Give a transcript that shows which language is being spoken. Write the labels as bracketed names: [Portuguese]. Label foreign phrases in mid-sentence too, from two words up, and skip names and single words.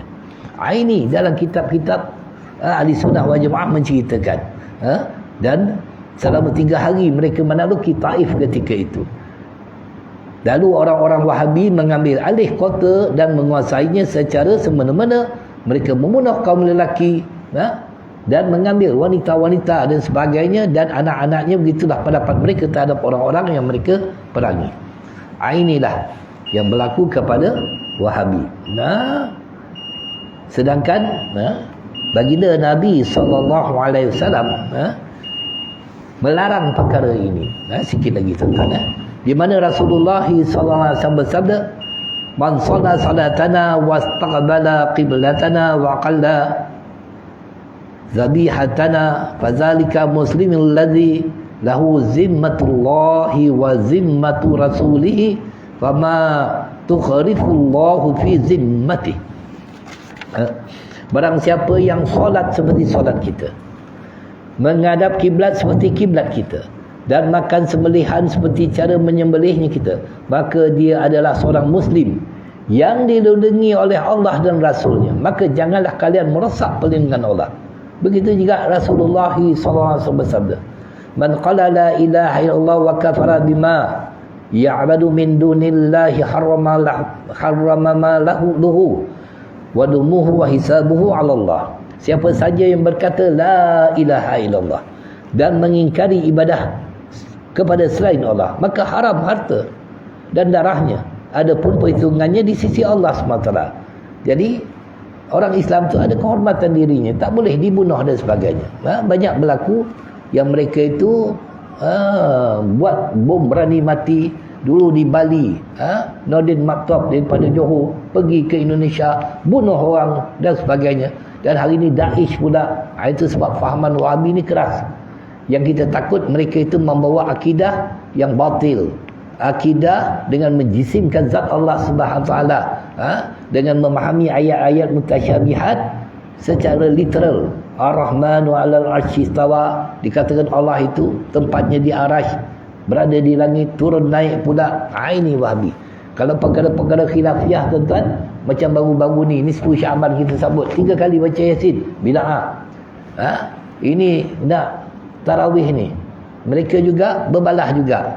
[Malay] Ini dalam kitab-kitab Ahli Sunnah wal Jamaah menceritakan. Dan selama 3 hari mereka menaluki Taif ketika itu. Lalu orang-orang Wahabi mengambil alih kota dan menguasainya secara semena-mena. Mereka membunuh kaum lelaki dan mengambil wanita-wanita dan sebagainya, dan anak-anaknya. Begitulah pendapat mereka terhadap orang-orang yang mereka perangi. Inilah yang berlaku kepada Wahabi. Sedangkan baginda Nabi SAW melarang perkara ini. Sikit lagi tuan-tuan, di mana Rasulullah SAW bersabda, [Arabic] من صلى صلاتنا واستقبل قبلتنا وأكل ذبيحتنا فذلك المسلم الذي له ذمة الله وذمة رسوله فلا تخفروا الله في ذمته. [Malay] Barang siapa yang solat seperti solat kita, menghadap kiblat seperti kiblat kita, dan makan sembelihan seperti cara menyembelihnya kita, maka dia adalah seorang muslim yang dilindungi oleh Allah dan Rasulnya. Maka janganlah kalian merosak perlindungan Allah. Begitu juga Rasulullah SAW bersabda, [Arabic] من قال لا إله إلا الله وكفر بما يعبد من دون الله حرم ماله ودمه وحسابه على الله. [Malay] Siapa saja yang berkata [Arabic] لا إله إلا الله [Malay] dan mengingkari ibadah kepada selain Allah, maka haram harta dan darahnya, adapun perhitungannya di sisi Allah SWT. Jadi orang Islam tu ada kehormatan dirinya, tak boleh dibunuh dan sebagainya. Banyak berlaku yang mereka itu buat bom berani mati. Dulu di Bali, Nordin Maktob daripada Johor pergi ke Indonesia, bunuh orang dan sebagainya. Dan hari ini Daesh pula. Itu sebab fahaman Wahabi ni keras. Yang kita takut mereka itu membawa akidah yang batil, akidah dengan menjisimkan zat Allah [Arabic] سبحانه وتعالى, [Malay] dengan memahami ayat-ayat mutasyabihat secara literal. [Arabic] الرحمن على العرش استوى, [Malay] dikatakan Allah itu tempatnya di arasy, berada di langit, turun naik pula. Ini Wahabi. Kalau perkara-perkara khilafiyah tuan-tuan, macam baru-baru ni 10 Syaban kita sambut 3 kali baca Yasin, bid'ah. Ini nak tarawih ni, mereka juga berbalah juga.